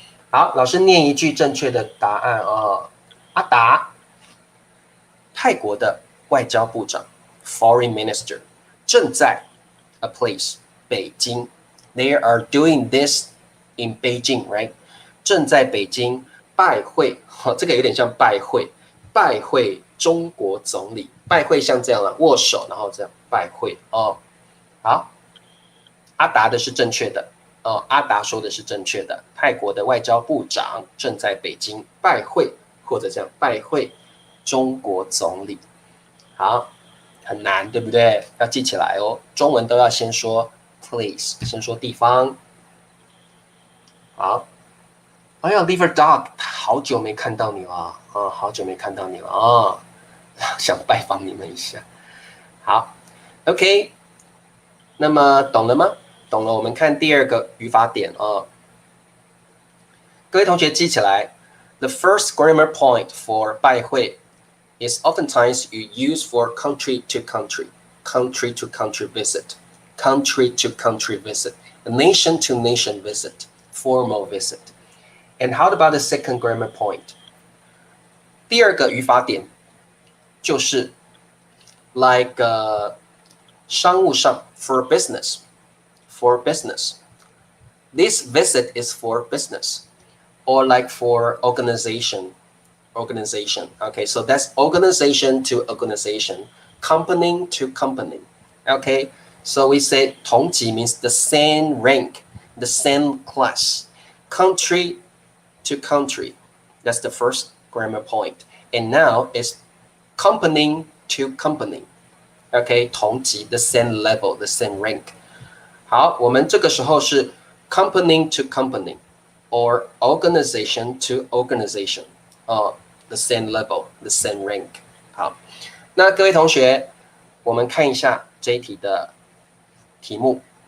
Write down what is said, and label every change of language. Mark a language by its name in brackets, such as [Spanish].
[Chinese] 好，老师念一句正确的答案阿达，泰国的外交部长 （Foreign Minister） 正在 a place 北京。 [English] They are doing this in Beijing, right？ [Chinese] 正在北京拜会，这个有点像拜会，拜会中国总理。拜会像这样了，握手，然后这样拜会好，阿达的是正确的阿达说的是正确的。泰国的外交部长正在北京拜会，或者这样拜会中国总理。好，很难，对不对？要记起来哦。中文都要先说 place， 先说地方。好，哎呀 ，Liver Dog， 好久没看到你了好久没看到你了想拜访你们一下。好 ，OK， 那么懂了吗？懂了，我们看第二个语法点各位同学记起来 [English] ，the first grammar point for 拜会 is oftentimes you use for country to country visit, country to country visit, a nation to nation visit, formal visit. And how about the second grammar point? [Chinese] 第二个语法点就是 like 商务上 for business. [English] For business. This visit is for business or like for organization. Okay, so that's organization to organization, company to company. Okay, so we say 同级 means the same rank, the same class. Country to country. That's the first grammar point. And now it's company to company. Okay, 同级 the same level, the same rank. [Chinese] 好，我们这个时候是 [English] company to company or organization to organization the same level, the same rank。 [Chinese] 好，那各位同学，我们看一下这一题的题目。